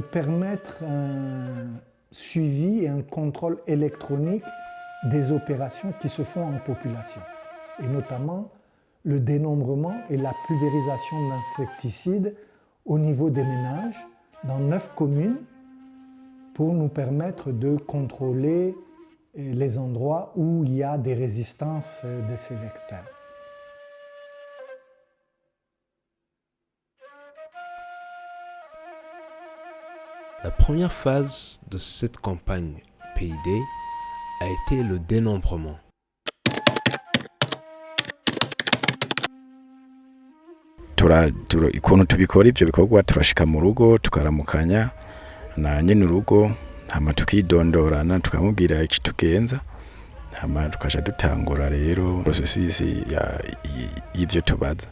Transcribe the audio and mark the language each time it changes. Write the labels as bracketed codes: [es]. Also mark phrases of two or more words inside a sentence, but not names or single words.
[fr] permettre un suivi et un contrôle électronique des opérations qui se font en population, et notamment le dénombrement et la pulvérisation d'insecticides au niveau des ménages dans 9 communes pour nous permettre de contrôler les endroits où il y a des résistances de ces vecteurs. La première phase de cette campagne PID a été le dénombrement. [rn] Ukuntu tubikora ibyo bikorwa turashika mu rugo tukaramukanya na nyene urugo hama tukidondorana tukamubwira iki tugenza hama tukaja dutangura rero processus y'ivyo tubaza.